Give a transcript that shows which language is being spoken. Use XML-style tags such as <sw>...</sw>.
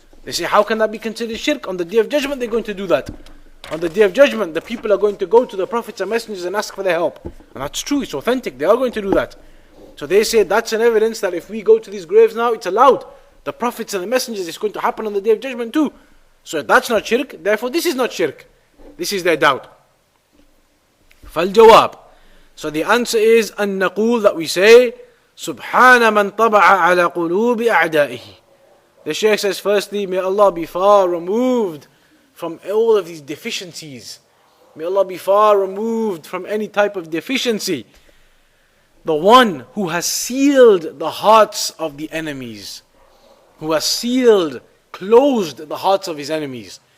<en>They say, how can that be considered shirk? On the Day of Judgment, they're going to do that. On the Day of Judgment, the people are going to go to the prophets and messengers and ask for their help. And that's true, it's authentic, they are going to do that. So they say that's an evidence that if we go to these graves now, it's allowed. The prophets and the messengers, it's going to happen on the Day of Judgment too. So that's not shirk, therefore this is not shirk. This is their doubt.</en> <ar>فالجواب.</ar> <en>So the answer is</en> <ar>أن نقول,</ar> <en>that we say</en> <ar>سبحان من طبع على قلوب أعدائه.</ar> <en>The Shaykh says, firstly, may Allah be far removed from all of these deficiencies. may Allah be far removed from any type of deficiency, the one who has sealed the hearts of the enemies, who has sealed, closed the hearts of his enemies.</en>